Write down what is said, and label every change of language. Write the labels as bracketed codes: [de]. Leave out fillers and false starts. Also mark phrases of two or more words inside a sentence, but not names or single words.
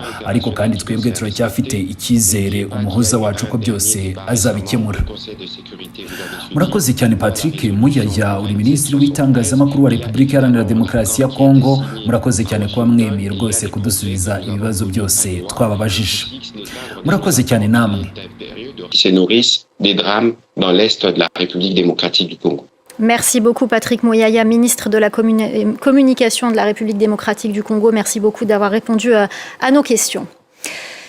[rw] Ariko kandi twebwe turacyafite icyizere umuhuza wacu ko byose azabikemura. Murakoze cyane Patrick Muyaya, uri Minisitiri w'itangazamakuru wa Repubulika Iharanira Demokarasi ya Kongo. Murakoze cyane kuba mwemeye rwose kudusubiza ibibazo byose twababajije. Murakoze cyane namwe. [fr] Se nourrissent des drames dans l'est de la République démocratique du Congo. Merci beaucoup Patrick Muyaya, ministre de la Communication de la République démocratique du Congo. Merci beaucoup d'avoir répondu à nos questions.